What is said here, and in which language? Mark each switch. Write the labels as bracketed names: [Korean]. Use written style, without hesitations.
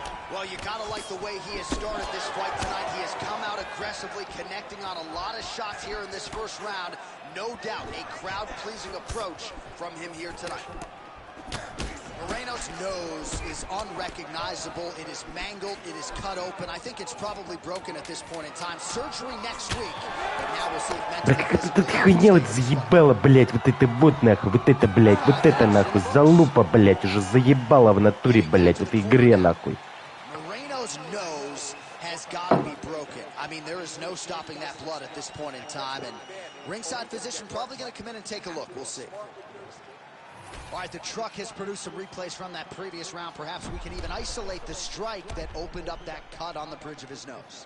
[English] Well, you gotta like the way he has started this fight tonight. He has come out aggressively, connecting on a lot of shots here in this first round. No doubt, a crowd-pleasing approach from him here tonight. Moreno's nose is unrecognizable. It is mangled. It is cut open. I think it's probably broken at this point in time. Surgery next week. But now we'll see if mentally... [Russian] Да как это хуйня вот заебала, блять, вот это вот нахуй, вот это, блять, вот это нахуй, залупа, блять, уже заебала в натуре, блять, в этой игре, нахуй. [English] Nose has got to be broken. I mean, there is no stopping that blood at this point in time, and ringside physician probably going to come in and take a look. We'll see. All right, the truck has produced some replays from that previous round. Perhaps we can even isolate the strike that opened up that cut on the bridge of his nose.